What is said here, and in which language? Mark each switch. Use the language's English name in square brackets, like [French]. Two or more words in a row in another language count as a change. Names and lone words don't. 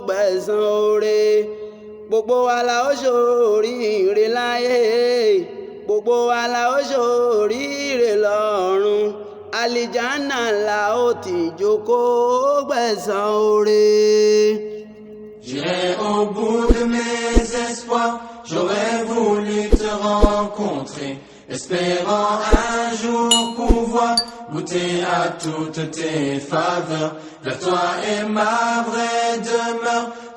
[Yoruba] gbẹ̀san oore gbogbo wa la ó ṣoríire láyé gbogbo wa la ó ṣoríire lọ́run àlìjánà la ó ti jókòó gbẹ̀san oore. [French] J'irai au bout de mes espoirs, j'aurais voulu te rencontrer, espérant un jour pouvoir goûter à toutes tes faveurs. Vers toi est ma vraie demeure.